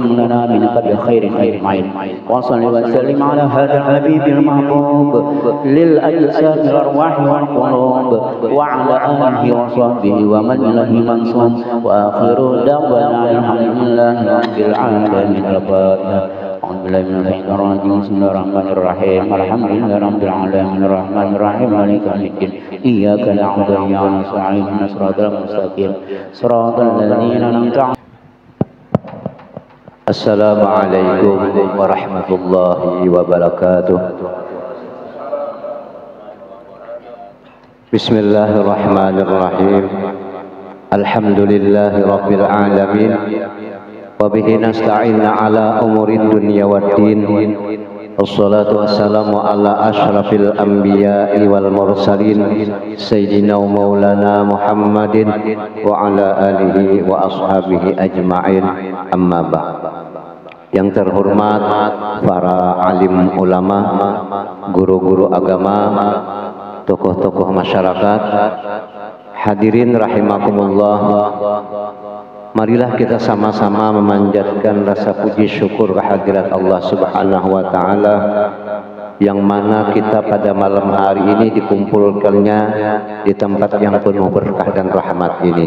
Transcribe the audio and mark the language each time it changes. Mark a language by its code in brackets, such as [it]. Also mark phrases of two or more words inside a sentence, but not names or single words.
[ar] لنا منك بخير أجمعين وصل وسلم على هذا الحبيب المحبوب للأجساد والأرواح والقلوب وعلى آله وصحبه ومن له منصوب وآخر دعوانا الحمد لله رب العالمين الفاتحة أعوذ بالله من الشيطان الرجيم بسم الله الرحمن الرحيم الحمد لله رب العالمين الرحمن الرحيم مالك يوم الدين إياك نعبد وإياك نستعين اهدنا الصراط المستقيم صراط الذين أنعمت عليهم. السلام عليكم ورحمة الله وبركاته. بسم الله الرحمن الرحيم. الحمد لله رب العالمين. وبه نستعين على أمور الدنيا والدين. والصلاة والسلام على أشرف الأنبياء والمرسلين سيدنا ومولانا محمد وعلى آله وأصحابه أجمعين. أما بعد. [id] Yang terhormat para alim ulama, guru-guru agama, tokoh-tokoh masyarakat, hadirin rahimakumullah. Marilah kita sama-sama memanjatkan rasa puji syukur kehadirat Allah [ar] سبحانه وتعالى, [id] yang mana kita pada malam hari ini dikumpulkannya di tempat yang penuh berkah dan rahmat ini.